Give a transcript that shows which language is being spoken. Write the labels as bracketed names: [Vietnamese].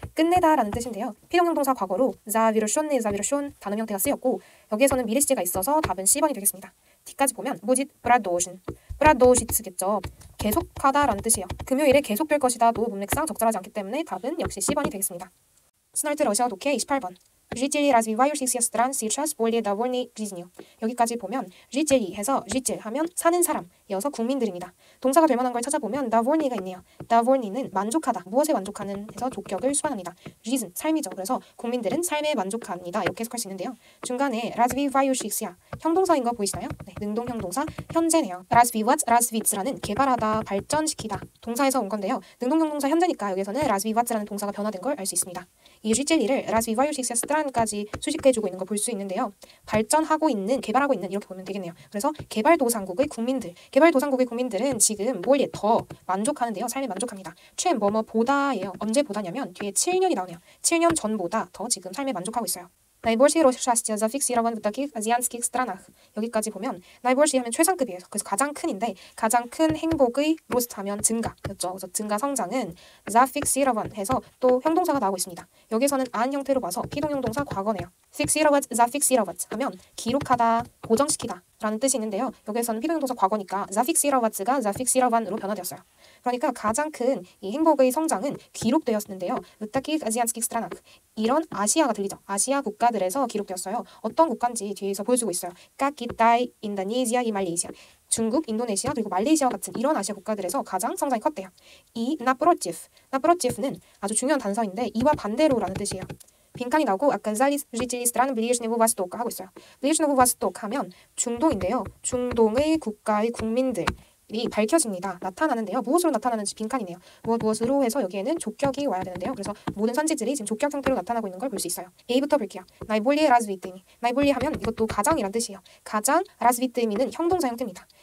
[Korean] 끝내다라는 뜻인데요. 필요형동사 과거로 завершенный, завершен 단어 형태가 쓰였고 여기에서는 미래 시제가 있어서 답은 C번이 되겠습니다. D까지 보면 будет продолжен, продолжit겠죠. 계속하다라는 뜻이에요. 금요일에 계속될 것이다도 문맥상 적절하지 않기 때문에 답은 역시 C번이 되겠습니다. 스널트 러시아 독해 28번. [Russian] жители развивающихся стран сейчас более довольны жизнью. [Korean] 여기까지 보면 жители 해서 житель 하면 사는 사람, 이어서 국민들입니다. 동사가 될 만한 걸 찾아보면 довольны가 있네요. довольны는 만족하다, 무엇에 만족하는 해서 조격을 수반합니다. жизнь, 삶이죠. 그래서 국민들은 삶에 만족합니다. 이렇게 해석할 수 있는데요. 중간에 развивающихся 형동사인 거 보이시나요? 네, 능동 형동사 현재네요. развивать, развиться 라는 개발하다, 발전시키다 동사에서 온 건데요. 능동 형동사 현재니까 여기서는 развиваться 라는 동사가 변화된 걸 알 수 있습니다. 이 жител이를 развивающихся стран까지 수식해주고 있는 거 볼 수 있는데요. 발전하고 있는, 개발하고 있는 이렇게 보면 되겠네요. 그래서 개발도상국의 국민들, 개발도상국의 국민들은 지금 뭘 더 만족하는데요. 삶에 만족합니다. 최 뭐뭐보다예요. 언제 보다냐면 뒤에 7년이 나오네요. 7년 전보다 더 지금 삶에 만족하고 있어요. 나이볼시 로시샤스티아 [Russian] зафиксирован в таких азиатских странах. [Korean] 여기까지 보면 나이볼시 하면 최상급이에요. 그래서 가장 큰인데 가장 큰 행복의 로스트 하면 증가였죠. 그래서 증가 성장은 зафиксирован 해서 또 형동사가 나오고 있습니다. 여기서는 안 형태로 봐서 피동 형동사 과거네요. fixировать, зафиксировать 하면 기록하다, 고정시키다 라는 뜻이 있는데요. 여기에서는 피동 형동사 과거니까 зафиксироваться 가 зафиксирован으로 변화되었어요. 그러니까 가장 큰 이 행복의 성장은 기록되었는데요. [Russian] в таких азиатских странах. [Korean] 이런 아시아가 들리죠. 아시아 국가들에서 기록되었어요. 어떤 국가인지 뒤에서 보여주고 있어요. как Китай, 인도네시아, 말레이시아. 중국, 인도네시아, 그리고 말레이시아 같은 이런 아시아 국가들에서 가장 성장이 컸대요. 이 напротив,는 아주 중요한 단서인데 이와 반대로라는 뜻이에요. 빈칸이 나오고 [Russian] оказались жители стран Ближнего Востока [Korean] 하고 있어요. Ближнего Восток 하면 중동인데요. 중동의 국가의 국민들 이 밝혀집니다. 나타나는데요. 무엇으로 나타나는지 빈칸이네요. 무엇으로 해서 여기에는 족격이 와야 되는데요. 그래서 모든 선지들이 지금 족격 형태로 나타나고 있는 걸 볼 수 있어요. A부터 볼게요. 나이볼리에 라즈비뜨미. 나이볼리 하면 이것도 가장이란 뜻이에요. 가장 라즈비뜨미는 형동사 형태입니다.